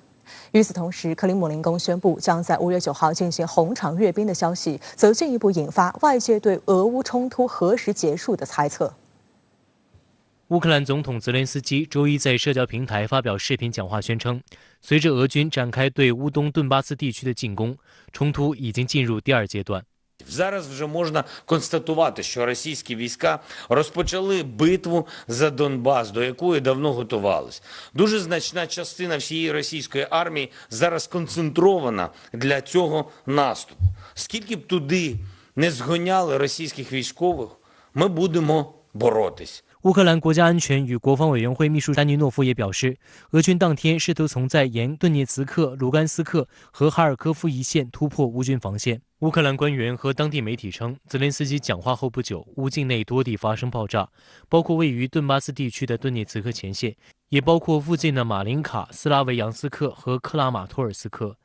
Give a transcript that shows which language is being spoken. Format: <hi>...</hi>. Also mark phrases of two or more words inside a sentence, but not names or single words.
<zh>与此同时，克里姆林宫宣布将在5月9号进行红场阅兵的消息，则进一步引发外界对俄乌冲突何时结束的猜测。乌克兰总统泽连斯基周一在社交平台发表视频讲话，宣称，随着俄军展开对乌东顿巴斯地区的进攻，冲突已经进入第2阶段。</zh> <uk>Зараз вже можна констатувати, що російські війська розпочали битву за Донбас, до якої давно готувались. Дуже значна частина всієї російської армії зараз концентрована для цього наступу. Скільки б туди не згоняли російських військових, ми будемо боротись.</uk> <zh>乌克兰国家安全与国防委员会秘书丹尼诺夫也表示，俄军当天试图从在沿顿涅茨克、卢甘斯克和哈尔科夫一线突破乌军防线。乌克兰官员和当地媒体称，泽连斯基讲话后不久，乌境内多地发生爆炸，包括位于顿巴斯地区的顿涅茨克前线，也包括附近的马林卡、斯拉维扬斯克和克拉马托尔斯克。</zh>